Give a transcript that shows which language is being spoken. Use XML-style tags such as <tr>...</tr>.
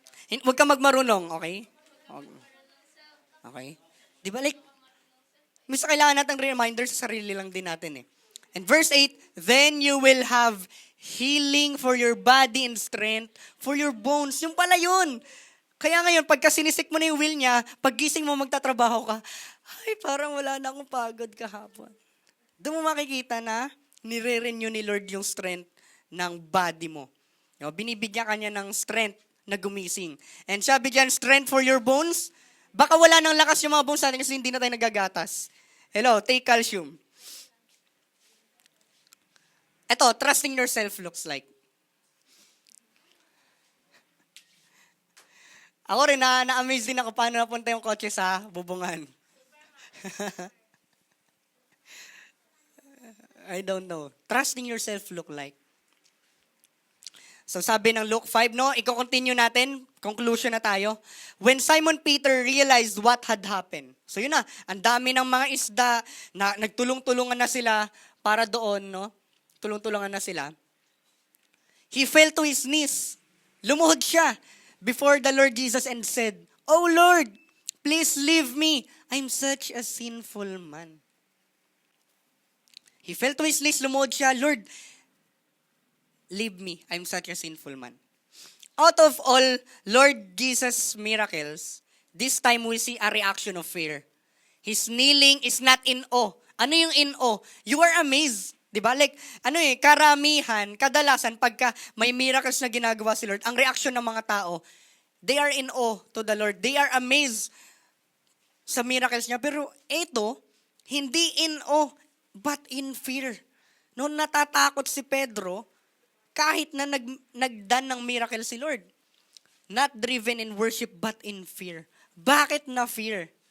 <tl>Huwag ka magmarunong, okay? Okay? Di ba, like, misa kailangan natin reminder sa sarili lang din natin eh.</tl> <en>And verse 8, then you will have healing for your body and strength for your bones.</en> <tl>Yung pala yun. Kaya ngayon, pagka sinisik mo na yung will niya, paggising mo magtatrabaho ka, ay, parang wala na akong pagod kahapon. Doon mo makikita na nire-renew ni Lord yung strength ng body mo. Binibigyan ka niya ng strength na gumising. And sabi dyan,</tl> <en>strength for your bones.</en> <tl>Baka wala nang lakas yung mga bones natin kasi hindi na tayo nagagatas.</tl> <en>Hello, take calcium. Ito, trusting yourself looks like.</en> <tl>Ako rin, na-amaze din ako paano napunta yung kotse sa bubungan.</tl> <en>I don't know. Trusting yourself look like.</en> <tl>So sabi ng Luke 5, no, i-continue natin, conclusion na tayo.</tl> <en>When Simon Peter realized what had happened.</en> <tl>So yun na, ang dami ng mga isda na nagtulong-tulungan na sila para doon, no? Tulong-tulungan na sila.</tl> <en>He fell to his knees.</en> <tl>Lumuhod siya</tl> <en>before the Lord Jesus and said, "Oh Lord, please leave me. I'm such a sinful man." He fell to his knees,</en> <tl>lumuhod siya,</tl> <en>"Lord, leave me. I'm such a sinful man." Out of all Lord Jesus' miracles, this time we see a reaction of fear. His kneeling is not in awe. Ano yung in awe? You are amazed. Diba?</en> <tl>Like, karamihan, kadalasan, pagka may miracles na ginagawa si Lord, ang reaction ng mga tao,</tl> <en>They are in awe to the Lord. They are amazed</en> <tl>sa miracles niya. Pero ito, hindi</tl> <en>in awe, but in fear.</en> <tl>Noon natatakot si Pedro, kahit na nagdan ng miracle si Lord.</tl> <en>Not driven in worship, but in fear.</en> <tl>Bakit na fear?</tl>